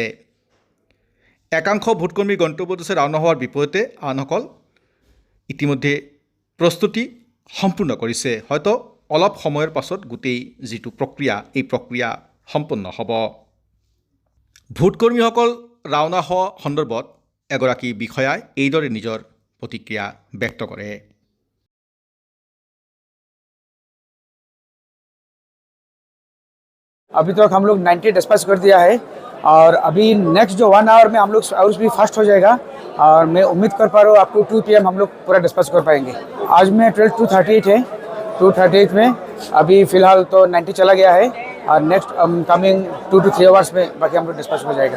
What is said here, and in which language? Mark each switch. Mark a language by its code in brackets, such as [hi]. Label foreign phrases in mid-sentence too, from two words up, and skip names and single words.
[as] একাংশ ভোটকৰ্মী গন্তব্য দিশে ৰাওনা হোৱাৰ বিপৰীতে আনসকল ইতিমধ্যে প্ৰস্তুতি সম্পূৰ্ণ কৰিছে। হয়তো অলপ সময়ৰ পাছত গোটেই যিটো প্ৰক্ৰিয়া, এই প্ৰক্ৰিয়া সম্পন্ন হ'ব। ভোটকৰ্মীসকল ৰাওনা হোৱা সন্দৰ্ভত এগৰাকী বিষয়াই এইদৰে নিজৰ প্ৰতিক্ৰিয়া ব্যক্ত কৰে। [hi] अभी तक हम लोग 90 डिस्पैच कर दिया है और अभी नेक्स्ट जो 1 आवर में हम लोग हाउस भी फास्ट हो जाएगा और मैं उम्मीद कर पा रहा हूँ आपको 2 PM हम लोग पूरा डिस्पैच कर पाएंगे। आज में 238 है, 238 में अभी फ़िलहाल तो 90 चला गया है और [en] next coming 2 to 3 hours [hi] में बाकी हम लोग डिस्पैच हो जाएगा।